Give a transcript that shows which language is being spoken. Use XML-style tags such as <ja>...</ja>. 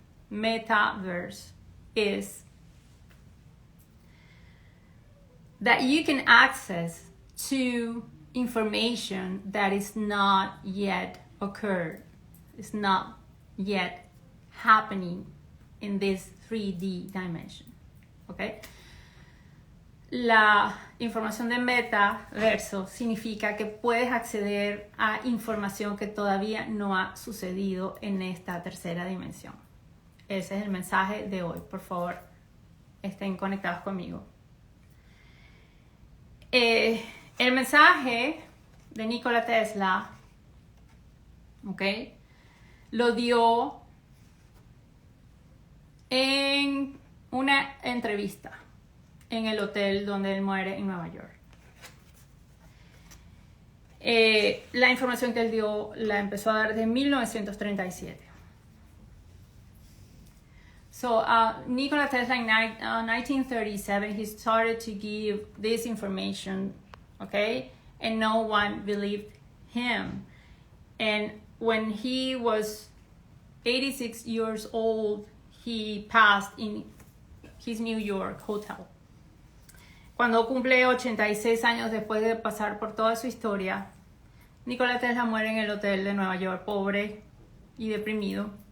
<en>Metaverse is that you can access to information that is not yet occurred. It's not yet happening in this 3D dimension. Okay?</en> <es>La información de metaverso significa que puedes acceder a información que todavía no ha sucedido en esta tercera dimensión. Ese es el mensaje de hoy. Por favor, estén conectados conmigo. El mensaje de Nikola Tesla, ¿okay? Lo dio en una entrevista en el hotel donde él muere en Nueva York. La información que él dio la empezó a dar desde 1937.</es> <en>So Nikola Tesla in 1937, he started to give this information, okay? And no one believed him. And when he was 86 years old, he passed in his New York hotel.</en> <es>Cuando cumple 86 años después de pasar por toda su historia, Nikola Tesla muere en el hotel de Nueva York, pobre y deprimido.</es>